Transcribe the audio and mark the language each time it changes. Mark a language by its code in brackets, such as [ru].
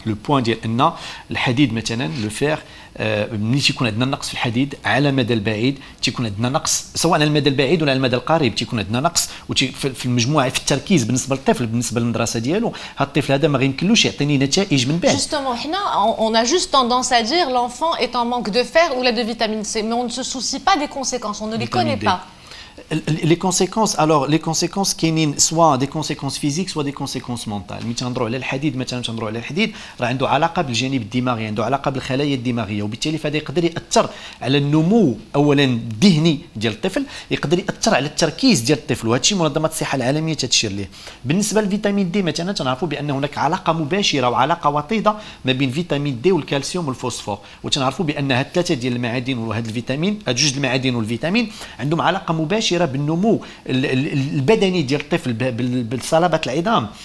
[fr] Le point [ar] ديال ان الحديد مثلا le fer ملي تيكون عندنا نقص في الحديد على المدى البعيد تيكون عندنا نقص سواء على المدى البعيد ولا على المدى القريب تيكون عندنا نقص في المجموعه في التركيز بالنسبه للطفل بالنسبه للمدرسه ديالو هذا الطفل هذا ما غيمكنلوش يعطيني نتائج من بعد. [fr] Justement, on a juste tendance à dire l'enfant est en manque de fer ou là de vitamine C, mais on ne se soucie pas des conséquences, on ne les connaît pas. Les conséquences, alors les conséquences [ar] كاينين [fr] soit des conséquences physiques soit des conséquences mentales. [ar] ملي تنهضروا على الحديد مثلا تنهضروا على الحديد راه عنده علاقه بالجانب الدماغي، عنده علاقه بالخلايا الدماغيه، وبالتالي فهذا يقدر ياثر على النمو اولا الذهني ديال الطفل، يقدر ياثر على التركيز ديال الطفل، وهذا الشيء منظمه الصحه العالميه تشير ليه. بالنسبه للفيتامين دي مثلا تنعرفوا بان هناك علاقه مباشره وعلاقه وطيده ما بين فيتامين دي والكالسيوم والفوسفور، وتنعرفوا بان هاد الثلاثه ديال المعادن وهاد الفيتامين، هاد جوج المعادن والفيتامين عندهم علاقه مباشره بالنمو البدني ديال الطفل بالصلابه العظام.